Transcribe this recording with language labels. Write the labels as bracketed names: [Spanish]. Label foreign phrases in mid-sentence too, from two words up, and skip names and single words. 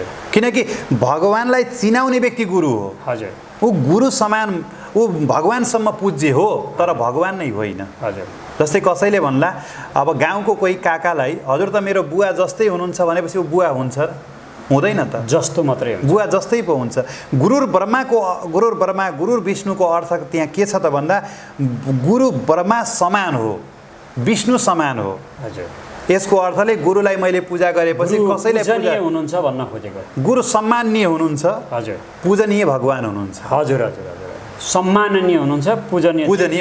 [Nepali] किनकि भगवानलाई चिनाउने व्यक्ति गुरु हो। हजुर। ऊ गुरु समान, ऊ भगवानसम्म पूज्य हो, तर भगवान नै होइन। हजुर। जस्तै कसैले भन्ला, अब गाउँको कोही काकालाई हजुर त मेरो बुवा जस्तै हुनुहुन्छ भनेपछि ऊ बुवा हुन्छ? हुँदैन त। जस्तो मात्रै हुन्छ, बुवा जस्तै पो हुन्छ। [Sanskrit] गुरुर ब्रह्मा, [Nepali] गुरुर विष्णुको अर्थ त्यहाँ के छ त भन्दा गुरु ब्रह्मा समान हो, विष्णु समान हो। हजुर। यसको अर्थले गुरुलाई मैले पूजा गरेपछि कसैले पूजनीय हुनुहुन्छ भन्न खोजेको? गुरु सम्माननीय हुनुहुन्छ। हजुर। पूजनीय भगवान हुनुहुन्छ। हजुर। हजुर। हजुर। सम्माननीय हुनुहुन्छ, पूजनीय